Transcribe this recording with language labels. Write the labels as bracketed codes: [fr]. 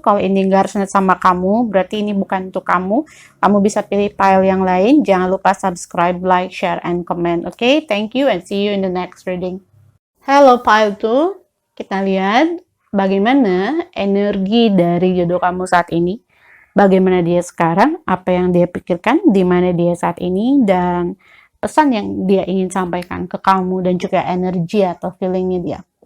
[id] Kalau ini nggak resonate sama kamu, berarti ini bukan untuk kamu. Kamu bisa pilih pile yang lain. Jangan lupa [en] subscribe, like, share, and comment. Oke, thank you and see you in the next reading. Hello pile 2. [id] Kita lihat bagaimana energi dari jodoh kamu saat ini. Bagaimana dia sekarang, apa yang dia pikirkan, di mana dia saat ini, dan pesan yang dia ingin sampaikan ke kamu, dan juga energi atau feelingnya dia.